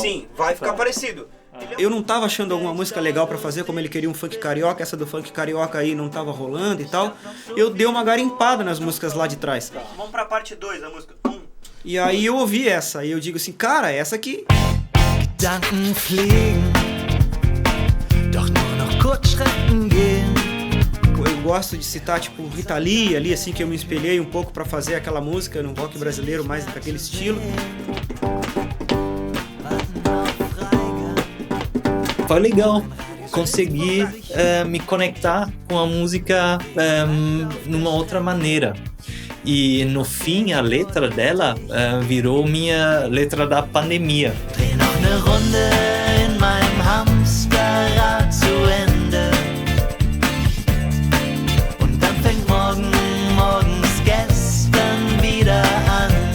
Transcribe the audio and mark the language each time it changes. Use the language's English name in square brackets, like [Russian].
[Portuguese] Sim, vai ficar parecido. Eu não tava achando alguma música legal pra fazer, como ele queria um funk carioca, essa do funk carioca aí não tava rolando e tal. Eu dei uma garimpada nas músicas lá de trás. Vamos pra parte 2 da música. E aí eu ouvi essa, e eu digo assim, cara, essa aqui... [German] Gedanken fliegen doch nur noch Kurzstrecken gehen. [Portuguese] Eu gosto de citar, tipo, Rita Lee, ali, assim, que eu me espelhei um pouco pra fazer aquela música no rock brasileiro, mais daquele estilo. Foi legal conseguir me conectar com a música numa outra maneira. E no fim, a letra dela virou minha letra da pandemia. [German] Dreh noch eine Runde in meinem Hamsterrad zu Ende. Und dann fängt morgens gestern wieder an.